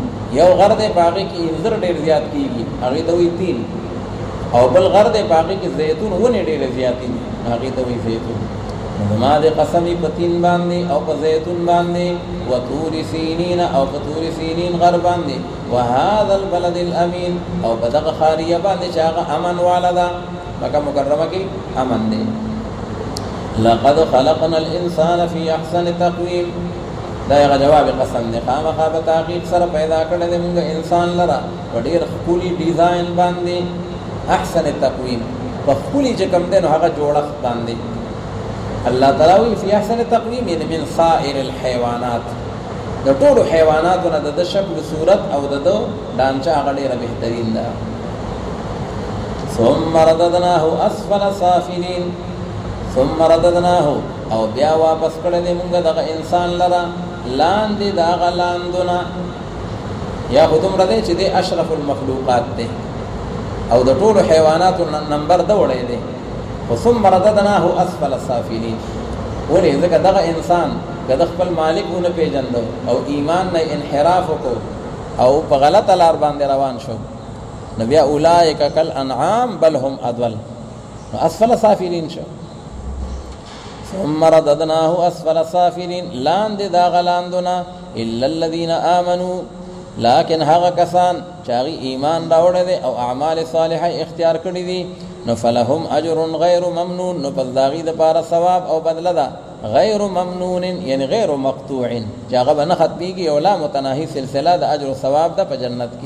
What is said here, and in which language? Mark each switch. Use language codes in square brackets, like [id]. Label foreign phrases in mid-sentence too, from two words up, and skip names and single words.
[ps] یو غر دی په هغې کې انځر ډېر زیات کېږي، هغې ته وایي تین، او بل غر دی په هغې کې زیتون ونې ډېرې زیاتې دي، هغې ته وایي زیتون. نو زما د قسمې په تین باندې او په زیتون باندې، [ar] و طور سینین [ps] او په طور سینین غر باندې، [ar] وهذا البلد الامین [ps] او په دغه خاریه باندې چې هغه امن والا ده، مکه مکرمه کې امن دی. [ar] لقد خلقنا الانسان فی احسن تقویم، [ps] دا یغه جواب قسم دی، خامخا په تحقیق سره پیدا کړی دی موږ انسان لره په ډېر ښکلي ډیزاین باندې، [ar] احسن تقویم [ps] په ښکلي چې کوم دی نو هغه جوړښت باندې. الله تعالی وی [ar] فی احسن تقویم یعنی من سائر الحیوانات، [ps] د ټولو حیواناتو نه د شکل صورت او د ډانچه هغه ډېره بهترین ده. [ar] ثم رددناه اسفل سافلین، ثم رددناه [ps] او بیا واپس کړی دی موږ دغه انسان لره لاندې د هغه لاندونه، یا خو دومره دی چې دی [ar] اشرف المخلوقات [ps] دی او د ټولو حیواناتو نمبر ده وړی دی. [ar] خو ثم رددناه اسفل سافلین، [ps] ولې ځکه دغه انسان که د خپل مالک ونه پېژنده او ایمان نه انحراف وکړو او په غلطه لار باندې روان شو نو بیا [ar] اولئک کالانعام بل هم اضل، [ps] نو [ar] اسفل سافلین [ps] شو. [ar] ثم رددناه اسفل سافلین، [ps] لاندې د هغه لاندونه، [ar] الا الذین آمنوا، [ps] لیکن هغه کسان چې هغې ایمان راوړی دی او [ar] اعمال صالحه [ps] اختیار کړي دي، نو [ar] فلهم اجر غیر ممنون، [ps] نو پس د هغې دپاره ثواب او بدله ده [ar] غیر ممنون یعنی غیر مقطوع، [ps] چې هغه به نه ختمیږي او لا متناهي سلسله د اجر و ثواب ده په جنت کې.